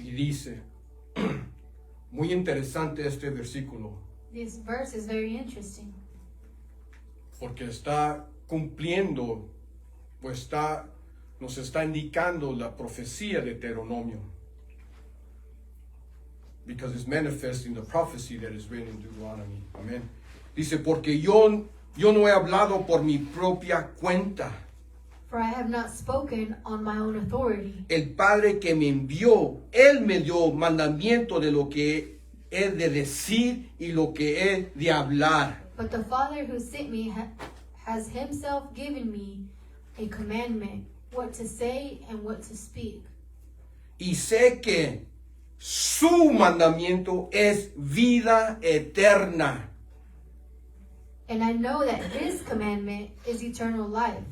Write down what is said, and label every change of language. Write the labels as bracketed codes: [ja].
[es] Y dice, muy interesante este versículo, [en] This verse is very interesting [es] porque está cumpliendo, pues nos está indicando la profecía de Deuteronomio. [en] Because it's manifesting the prophecy that is written in Deuteronomy. [es] Amén. Dice, porque yo no he hablado por mi propia cuenta. [en] For I have not spoken on my own authority. [es] El Padre que me envió, Él me dio mandamiento de lo que he de decir y lo que he de hablar. [en] But the Father who sent me has himself given me a commandment, what to say and what to speak. [es] Y sé que su mandamiento es vida eterna. [en] And I know that his commandment is eternal life.